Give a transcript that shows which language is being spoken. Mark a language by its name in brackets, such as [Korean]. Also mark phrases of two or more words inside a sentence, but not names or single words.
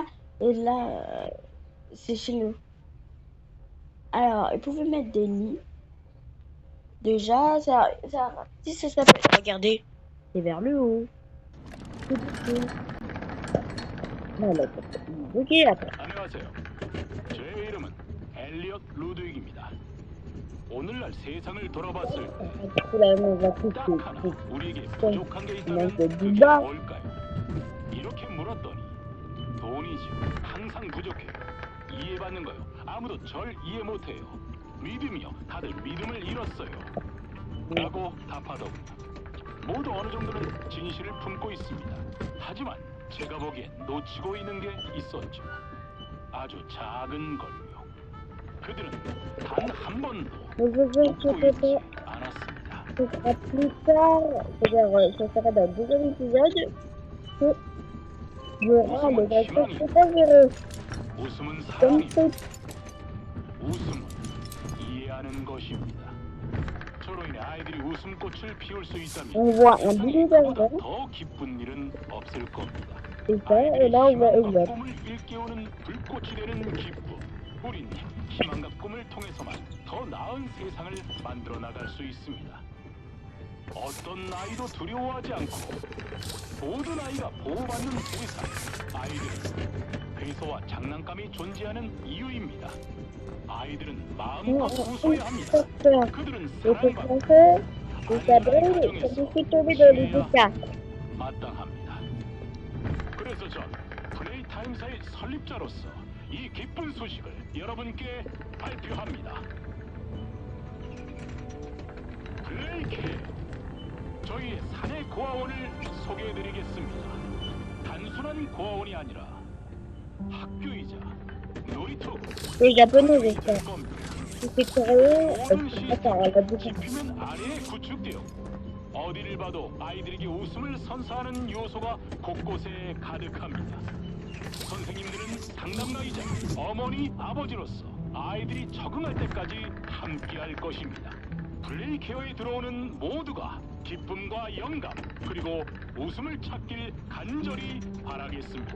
[French] Et là, c'est chez nous. Alors, ils pouvaient mettre des lits. Déjà, si ça s'appelle, regardez, c'est vers le haut. Non, là, ok, après. [Korean] 안녕하세요. 제 이름은 엘리엇 루드윅입니다. 오늘날 세상을 돌아봤을 때 딱 하나 우리에게 부족한 게 있다면 그게 뭘까요? 이렇게 물었더니 돈이죠. 항상 부족해요. 이해받는 거요. 아무도 절 이해 못해요. 믿음이요. 다들 믿음을 잃었어요. 라고 답하더군요. 모두 어느 정도는 진실을 품고 있습니다. 하지만 제가 보기엔 놓치고 있는 게 있었죠. 아주 작은 걸요. 그들은 단 한 번도 웃고 있지 않았습니다. [French] Ce sera plus tard, c'est-à-dire ce sera dans le deuxième épisode, que il y aura les vacances super-héros. [Korean] 웃음은 [French] Comme [Korean] 사랑입니다. [French] c'est [Korean] 웃음은 이해하는 것입니다. 저로 인해 아이들이 웃음꽃을 피울 수 있다면 [French] on voit un [Korean] 세상에 [French] billet [Korean] 그보다 [French] d'argent, [Korean] 더 기쁜 일은 없을 겁니다. [French] c'est ça, et là on voit [Korean] 희망과 Elliot. 꿈을 일깨우는 불꽃이 되는 기쁨. 우린 희망과 꿈을 통해서만 더 나은 세상을 만들어 나갈 수 있습니다. 어떤 아이도 두려워하지 않고 모든 아이가 보호받는 세상. 아이들은 회소와 장난감이 존재하는 이유입니다. 아이들은 마음껏 웃어야 합니다. 그들은 [French] Et ce [Korean] 사랑받고 [French] français, c'est ça [Korean] 안전한 [French] brille, ça [Korean] 가정에서 [French] me fait tomber dans les [Korean] 지내야 [French] états. [Korean] 마땅합니다. 그래서 전 플레이 타임사의 설립자로서 이 기쁜 소식을 여러분께 발표합니다. 플레이케 저희의 사내 고아원을 소개해드리겠습니다. 단순한 고아원이 아니라 학교이자 놀이터 [French] Les japonais, c'est ça. [Korean] 될 겁니다. [French] C'est créé, [Korean] 모든 [French] attends, elle a dit [Korean] 시스템이 지피면 아래에 구축되어 어디를 봐도 아이들에게 웃음을 선사하는 요소가 곳곳에 가득합니다. 선생님들은 상담가이자 어머니, 아버지로서 아이들이 적응할 때까지 함께할 것입니다. 플레이케어에 들어오는 모두가 기쁨과 영감 그리고 웃음을 찾길 간절히 바라겠습니다.